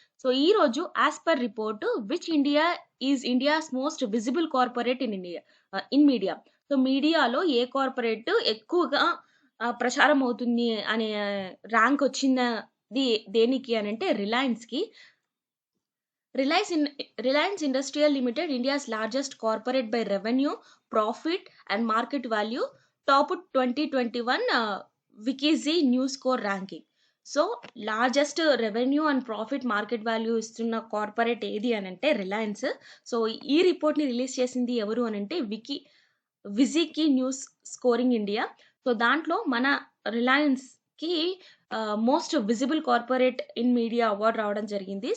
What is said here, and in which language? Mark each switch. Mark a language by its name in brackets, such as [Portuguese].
[English] so [Telugu] ఈ రోజు [English] As per report which India is India's most visible corporate in media. [Telugu] So మీడియాలో ఏ corporate ఎక్కువగా ప్రచారం అవుతుంది అనే ర్యాంక్ వచ్చింది దేనికి అని అంటే రిలయన్స్కి. [English] Reliance Industrial Limited, India's largest corporate by revenue, profit and market value, topped 2021 Wikizy News Score ranking. [Telugu] So largest revenue and profit market value ఇస్తున్న కార్పొరేట్ ఏది అని అంటే రిలయన్స్. సో ఈ రిపోర్ట్ని రిలీజ్ చేసింది ఎవరు అని అంటే విజీకి న్యూస్ స్కోరింగ్ ఇండియా. సో దాంట్లో మన రిలయన్స్కి [English] most visible corporate in media [Telugu] award రావడం జరిగింది.